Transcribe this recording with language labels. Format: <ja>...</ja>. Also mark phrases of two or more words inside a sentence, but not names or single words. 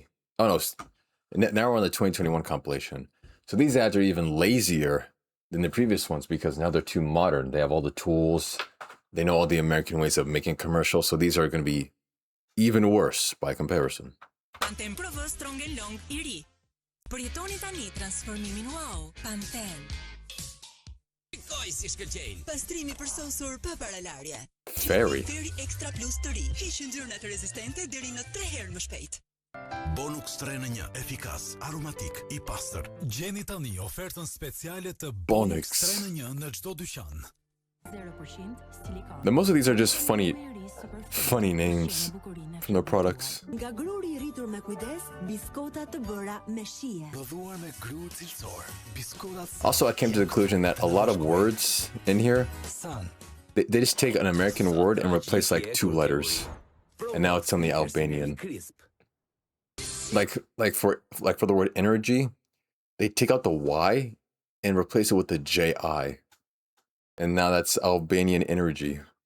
<en>Oh no, now we're on the 2021 compilation. So these ads are even lazier than the previous ones because now they're too modern. They have all the tools. They know all the American ways of making commercials. So these are going to be even worse by comparison.</en> <sq>Pantene Provo Strong and Long I ri. Përjetoni tani transformimin wow. Pantene. Pikoj si shkëlqejnë. Pastrimi përsosur pa paralarje. Fairy. Fairy Extra Plus të ri. Heqin ngjyrat rezistente deri në 3 herë më shpejt. Bonux 3-në-1 efikas, aromatik, I pastër. Gjeni tani ofertën speciale të Bonux 3-në-1 në çdo dyqan.</sq> <en>Most of these are just funny names from their products.</en> <sq>Nga gruri I rritur me kujdes, biskota të bëra me shije. Prodhuar me gru cilësor. Biskotat.</sq> <en>Also, I came to the conclusion that a lot of words in here, they just take an American word and replace like 2 letters, and now it's only Albanian. Like for the word energy, they take out the Y and replace it with the JI, and now that's Albanian energy.</en>